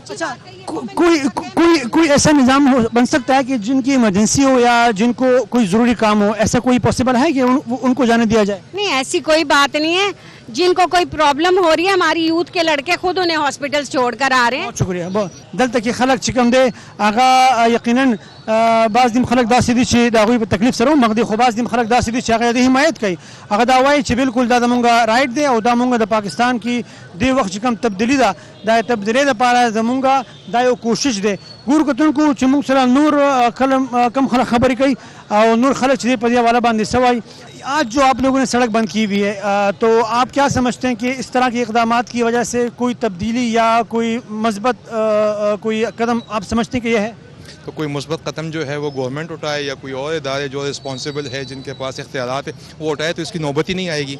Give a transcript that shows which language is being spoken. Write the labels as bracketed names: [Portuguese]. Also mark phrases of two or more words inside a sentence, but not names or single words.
[Urdu] کوئی ایسا نظام بن سکتا ہے کہ جن کی ایمرجنسی ہو یا جن کو کوئی ضروری کام ہو ایسا کوئی پاسبل ہے کہ ان کو جانے دیا جائے نہیں ایسی کوئی بات نہیں ہے جن کو کوئی پرابلم ہو رہی ہے ہماری یوتھ کے لڑکے خود انہیں ہاسپٹل چھوڑ کر آ رہے ہیں بہت شکریہ [Pashto] دلته کې خلک چې کوم دی هغه یقینا بعض دیم خلک داسې دي چې د هغوی په تکلیف سره ومغدي خو بعض دیم خلک داسې دي چې هغه د حمایت کوي هغه دا وایي چې بالکل دا زمونږ رایټ دی او دا مونږ د پاکستان کې دې وخت چې کوم تبدیلي ده دا تبدیلۍ دپاره زمونږ دا یو کوشش دی ګورو کتونکو چې مونږ سره نور کم خلک خبرې کوي او نور خلک چې دی په دې حواله باندې څه وایي [Urdu] آج جو آپ لوگوں نے سڑک بند کی ہوئی ہے تو آپ کیا سمجھتے ہیں کہ اس طرح کے اقدامات کی وجہ سے کوئی تبدیلی یا کوئی مثبت کوئی قدم آپ سمجھتے ہیں کہ یہ ہے تو کوئی مثبت قدم جو ہے وہ گورنمنٹ اٹھائے یا کوئی اور ادارے جو رسپانسبل ہے جن کے پاس اختیارات ہے وہ اٹھائے تو اس کی نوبت ہی نہیں آئے گی